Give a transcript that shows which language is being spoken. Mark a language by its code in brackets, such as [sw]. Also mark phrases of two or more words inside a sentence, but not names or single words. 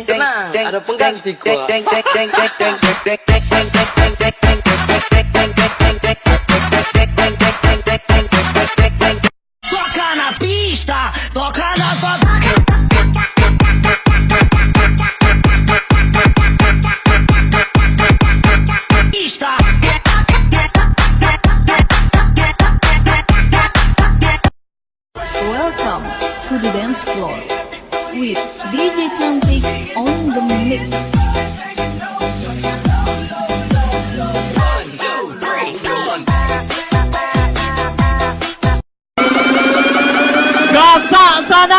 [id] Tenang, ada pengganti kok. [pt] Toca na pista, toca na pista. [en] Welcome to the dance floor with DJ Cantik on the mix. [id] Gasak sana.